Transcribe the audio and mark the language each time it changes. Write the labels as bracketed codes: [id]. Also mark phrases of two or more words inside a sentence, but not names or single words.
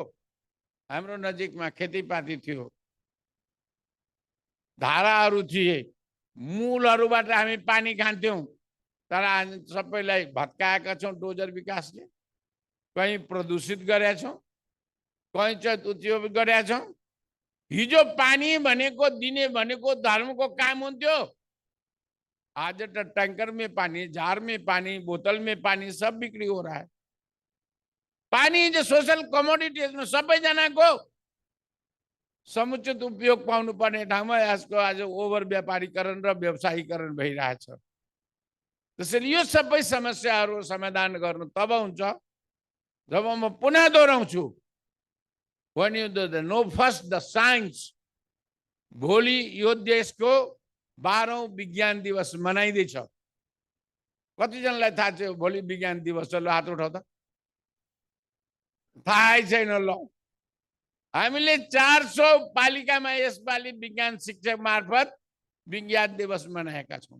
[ne] हाम्रो नजिकमा खेतीपाती थियो, धाराहरू थिए, मूलहरूबाट हामी पानी खान्थ्यौं। तर आज सबैलाई भत्काएका छौं डोजर विकासले। कहीं प्रदूषित गरेका छौं, कहीं चाहिँ उत्योग गरेका छौं। हिजो पानी भनेको दिने भनेको धर्मको काम हुन्थ्यो। [hi] आज तो टैंकर में पानी, जार में पानी, बोतल में पानी सब बिक्री हो रहा है। [ne] पानी जो [en] social commodities [ne] में सबैजना को समुचित उपयोग पाउनु पर्ने ठाउँमा यसको आज ओभर व्यापारीकरण र व्यवसायीकरण भइरहेछ। त्यसैले यो सबै समस्याहरू समाधान गर्नु तब हुन्छ जब म पुनः दोहोऱ्याउँछु, [en] when you know first the science। [ne] भोलि यो देशको 12औं विज्ञान दिवस मनाइदैछ। कतिजनालाई थाहा छ भोलि विज्ञान दिवस छ? ल हात उठाउ त। थाहै छैन। ल हामीले 400 पालिकामा यसपालि विज्ञान शिक्षक मार्फत विज्ञान दिवस मनाएका छौं।